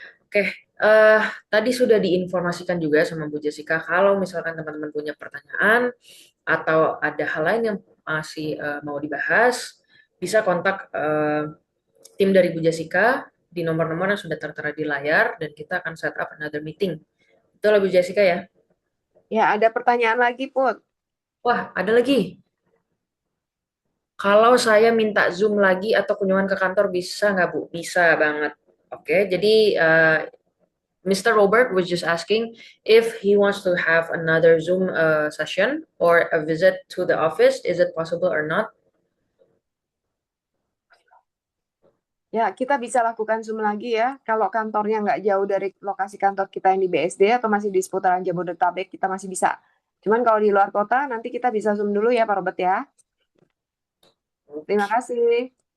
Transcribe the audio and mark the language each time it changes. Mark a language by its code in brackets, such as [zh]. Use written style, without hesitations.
[id] Oke, tadi sudah diinformasikan juga sama Bu Jessica kalau misalkan teman-teman punya pertanyaan atau ada hal lain yang masih mau dibahas, bisa kontak tim dari Bu Jessica di nomor-nomor yang sudah tertera di layar dan kita akan set up [en] another meeting. [id] Betul Bu Jessica ya? Ya, ada pertanyaan lagi, Put. Wah, ada lagi. Kalau saya minta Zoom lagi atau kunjungan ke kantor bisa nggak Bu? Bisa banget. Oke, jadi Mr. [en] Robert was just asking if he wants to have another Zoom session or a visit to the office. Is it possible or not? [id] Ya, kita bisa lakukan Zoom lagi ya. Kalau kantornya nggak jauh dari lokasi kantor kita yang di BSD atau masih di seputaran Jabodetabek, kita masih bisa. Cuman kalau di luar kota, nanti kita bisa Zoom dulu ya, Pak Robert ya. Terima kasih.